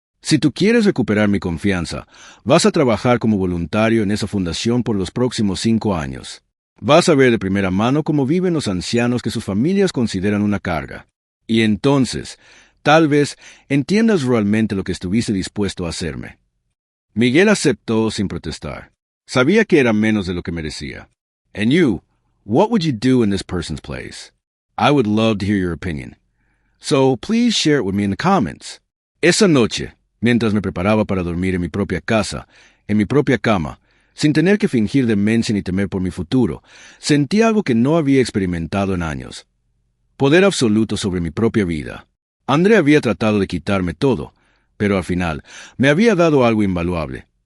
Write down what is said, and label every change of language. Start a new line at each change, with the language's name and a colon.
Spanish: Si tú quieres recuperar mi confianza, vas a trabajar como voluntario en esa fundación por los próximos 5 años. Vas a ver de primera mano cómo viven los ancianos que sus familias consideran una carga. Y entonces, tal vez, entiendas realmente lo que estuviste dispuesto a hacerme. Miguel aceptó sin protestar. Sabía que era menos de lo que merecía.
English: And you, what would you do in this person's place? I would love to hear your opinion. So, please share it with me in the comments.
Spanish: Esa noche, mientras me preparaba para dormir en mi propia casa, en mi propia cama, sin tener que fingir demencia ni temer por mi futuro, sentí algo que no había experimentado en años. Poder absoluto sobre mi propia vida. Andrea había tratado de quitarme todo, pero al final me había dado algo invaluable.